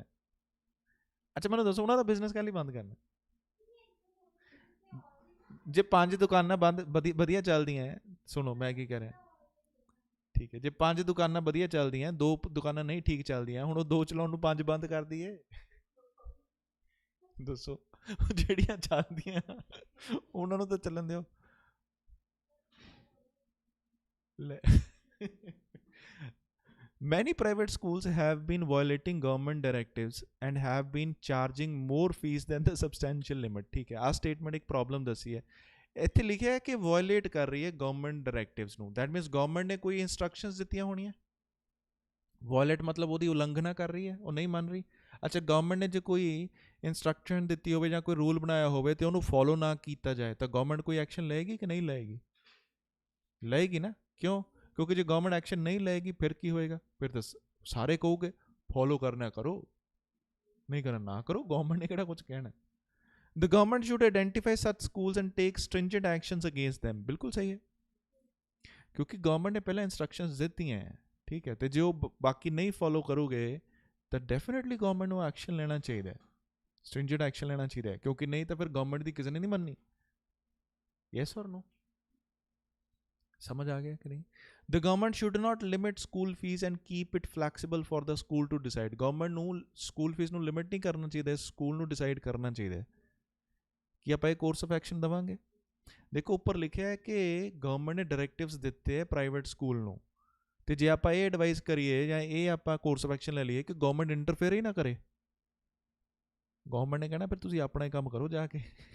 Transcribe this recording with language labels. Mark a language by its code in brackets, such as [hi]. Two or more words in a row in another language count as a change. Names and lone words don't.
[pa] ਅੱਛਾ ਮੈਨੂੰ ਦੱਸੋ, ਉਹਨਾਂ ਦਾ ਬਿਜ਼ਨਸ ਕੱਲ੍ਹ ਹੀ ਬੰਦ ਕਰਨਾ? ਜੇ 5 ਦੁਕਾਨਾਂ ਬੰਦ ਵਧੀਆ ਚੱਲਦੀਆਂ, ਸੁਣੋ ਮੈਂ ਕੀ ਕਹਿ ਰਿਹਾ, ਠੀਕ ਹੈ, ਜੇ 5 ਦੁਕਾਨਾਂ ਵਧੀਆ ਚੱਲਦੀਆਂ, 2 ਦੁਕਾਨਾਂ ਨਹੀਂ ਠੀਕ ਚੱਲਦੀਆਂ, ਹੁਣ ਉਹ 2 ਚਲਾਉਣ ਨੂੰ 5 ਬੰਦ ਕਰ ਦਈਏ? ਦੱਸੋ, ਜਿਹੜੀਆਂ ਚੱਲਦੀਆਂ ਉਹਨਾਂ ਨੂੰ ਤਾਂ ਚੱਲਣ ਦਿਓ. [en] ਲੈ Many private schools have been violating government directives and have been charging more fees than the substantial limit. [pa] ਠੀਕ ਹੈ, ਆ statement एक problem ਦੱਸੀ ਹੈ. ਇੱਥੇ ਲਿਖਿਆ ਹੈ ਕਿ ਵਾਇਲੇਟ ਕਰ ਰਹੀ ਹੈ [en] government directives [pa] ਨੂੰ. [en] that means [pa] ਗਵਰਨਮੈਂਟ ਨੇ ਕੋਈ ਇੰਸਟਰਕਸ਼ਨਸ ਦਿੱਤੀਆਂ ਹੋਣੀਆਂ. ਵਾਇਲੇਟ ਮਤਲਬ ਉਹਦੀ ਉਲੰਘਣਾ ਕਰ ਰਹੀ ਹੈ, ਉਹ ਨਹੀਂ ਮੰਨ ਰਹੀ. ਅੱਛਾ, ਗਵਰਨਮੈਂਟ ਨੇ ਜੇ ਕੋਈ ਇੰਸਟਰਕਸ਼ਨ ਦਿੱਤੀ ਹੋਵੇ ਜਾਂ ਕੋਈ ਰੂਲ ਬਣਾਇਆ ਹੋਵੇ ਤੇ ਉਹਨੂੰ ਫੋਲੋ ਨਾ ਕੀਤਾ ਜਾਏ ਤਾਂ ਗਵਰਨਮੈਂਟ ਕੋਈ ਐਕਸ਼ਨ ਲਏਗੀ ਕਿ ਨਹੀਂ ਲਏਗੀ? ਲਏਗੀ ਨਾ. ਕਿਉਂ? ਕਿਉਂਕਿ ਜੇ [en] government action [pa] ਨਹੀਂ ਲਏਗੀ ਫਿਰ ਕੀ ਹੋਏਗਾ? ਫਿਰ ਤਾਂ ਸਾਰੇ ਕਹੋਗੇ ਫੋਲੋ ਕਰਨਾ ਕਰੋ, ਨਹੀਂ ਕਰਨਾ ਨਾ ਕਰੋ, ਗਵਰਨਮੈਂਟ ਨੇ ਕਿਹੜਾ ਕੁਝ ਕਹਿਣਾ. [en] The government should identify such schools and take stringent actions against them. [pa] ਬਿਲਕੁਲ ਸਹੀ ਹੈ, ਕਿਉਂਕਿ ਗਵਰਨਮੈਂਟ ਨੇ ਪਹਿਲਾਂ ਇੰਸਟਰਕਸ਼ਨਸ ਦਿੱਤੀਆਂ ਹੈ, ਠੀਕ ਹੈ, ਤੇ ਜੇ ਉਹ ਬਾਕੀ ਨਹੀਂ ਫੋਲੋ ਕਰੋਗੇ ਤਾਂ [en] definitely government [pa] ਨੂੰ ਐਕਸ਼ਨ ਲੈਣਾ ਚਾਹੀਦਾ ਹੈ, [en] stringent action [pa] ਲੈਣਾ ਚਾਹੀਦਾ ਹੈ, ਕਿਉਂਕਿ ਨਹੀਂ ਤਾਂ ਫਿਰ ਗਵਰਨਮੈਂਟ ਦੀ ਕਿਸੇ ਨੇ ਨਹੀਂ ਮੰਨਣੀ. ਯੈਸ ਔਰ ਨੋ? ਸਮਝ ਆ ਗਿਆ ਕਿ ਨਹੀਂ? [en] The government should not limit school fees and keep it flexible for the school to decide. [pa] ਗਵਰਨਮੈਂਟ ਨੂੰ [en] school fees [pa] ਨੂੰ ਲਿਮਿਟ ਨਹੀਂ ਕਰਨਾ ਚਾਹੀਦਾ, ਸਕੂਲ ਨੂੰ ਡਿਸਾਈਡ ਕਰਨਾ ਚਾਹੀਦਾ ਕਿ ਆਪਾਂ ਇਹ [en] course of action [pa] ਦੇਵਾਂਗੇ. ਦੇਖੋ ਉੱਪਰ ਲਿਖਿਆ ਹੈ ਕਿ ਗਵਰਨਮੈਂਟ ਨੇ ਡਾਇਰੈਕਟਿਵਸ ਦਿੱਤੇ ਹੈ [en] private school [pa] ਨੂੰ, ਤੇ ਜੇ ਆਪਾਂ ਇਹ ਐਡਵਾਈਸ ਕਰੀਏ ਜਾਂ ਇਹ ਆਪਾਂ [en] course of action [pa] ਲੈ ਲਈਏ ਕਿ [en] government interfere [pa] ਹੀ ਨਾ ਕਰੇ, ਗਵਰਨਮੈਂਟ ਨੇ ਕਹਿਣਾ ਫਿਰ ਤੁਸੀਂ ਆਪਣਾ ਹੀ ਕੰਮ ਕਰੋ ਜਾ ਕੇ.